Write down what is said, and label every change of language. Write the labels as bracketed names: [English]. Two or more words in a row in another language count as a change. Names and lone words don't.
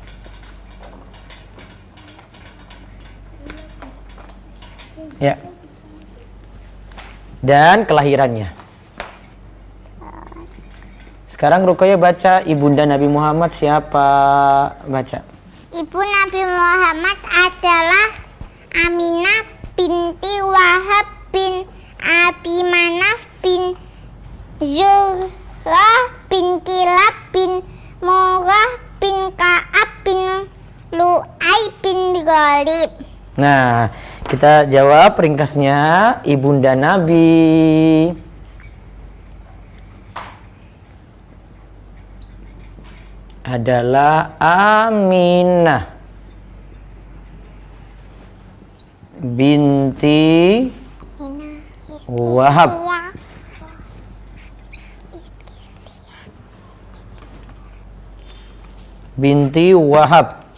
[Indonesian] Ya. Dan kelahirannya. Sekarang Ruqayyah baca ibunda Nabi Muhammad siapa? Baca. Ibu Nabi Muhammad adalah Aminah binti Wahab bin Abi Manaf bin Zuhrah bin Kilab bin Murrah bin Ka'ab bin Lu'ay bin Ghalib. Nah, kita jawab ringkasnya ibunda Nabi. Adalah Aminah binti Wahab binti Wahab.